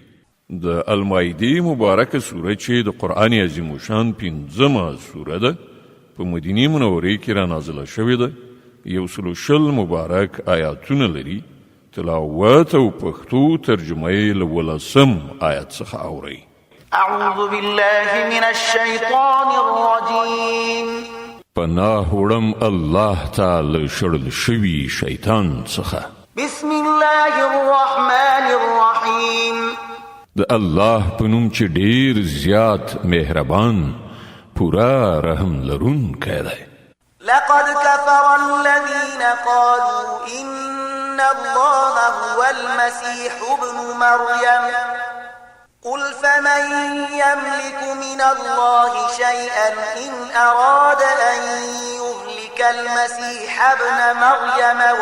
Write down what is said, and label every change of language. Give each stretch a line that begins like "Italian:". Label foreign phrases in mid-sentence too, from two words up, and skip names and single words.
Pashto: د المائده مبارکه سوره چې د قرآن عظیم شان 5مه سوره ده په مدینه منورې کې را نازله شوې ده. 100 مبارک آیاتونه لري. تلاوت او پښتو ترجمه یې له 10 آیت څخه اورئ.
Arabic: أعوذ بالله من الشيطان الرجيم.
Pashto: پناه وړم الله تعالی شړل شوي شیطان څخه.
Arabic: بسم الله الرحمن الرحيم.
Pashto: د الله په نوم چې ډیر زیات مهربان پورا رحم لرونکی دی.
Arabic: لقد كفر الذين قالوا إن الله هو المسيح ابن مريم قل فمن يملك من الله شيئا إن أراد أن يهلك المسيح ابن مريم